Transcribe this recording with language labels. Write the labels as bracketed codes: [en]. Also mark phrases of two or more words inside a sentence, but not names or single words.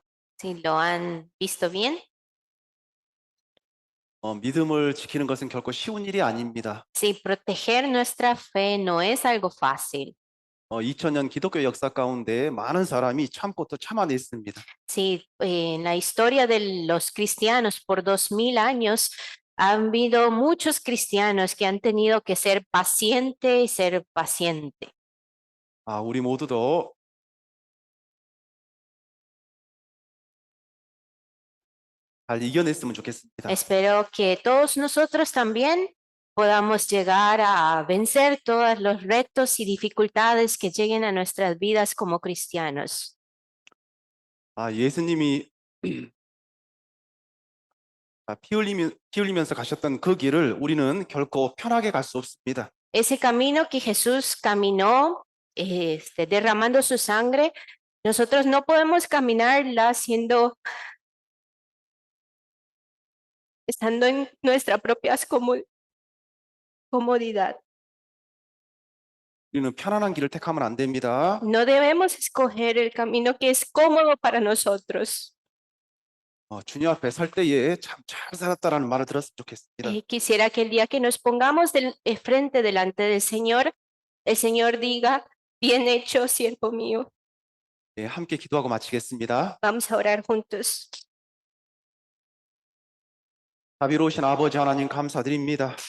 [es] Si lo han visto bien, [ko] 믿음을 지키는 것은 결코 쉬운 일이 아닙니다. [es] si proteger nuestra fe no es algo fácil. [ko] 2000년 기독교 역사 가운데 많은 사람이 참고 또 참아냈습니다. [es] Si en la historia de los cristianos por 2000 años han habido muchos cristianos que han tenido que ser paciente y ser paciente. [ko] 우리 모두도 잘 이겨냈으면 좋겠습니다. [es] Espero que todos nosotros también podamos llegar a vencer todos los retos y dificultades que lleguen a nuestras vidas como cristianos. [ko] 예수님이 피 흘리면서 가셨던 그 길을 우리는 결코 편하게 갈 수 없습니다. [es] Ese camino que Jesús caminó, derramando su sangre, nosotros no podemos caminarla estando en nuestra propia comodidad. [ko] 우리는 편안한 길을 택하면 안 됩니다. [es] No debemos escoger el camino que es cómodo para nosotros. [ko] 주님 앞에 설 때에 참 잘 살았다라는 말을 들었으면 좋겠습니다. [es] Quisiera que el día que nos pongamos frente delante del Señor, el Señor diga, bien hecho, siervo mío. [ko] 예, 함께 기도하고 마치겠습니다. [es] Vamos a orar juntos. [ko] 자비로우신 아버지 하나님 감사드립니다.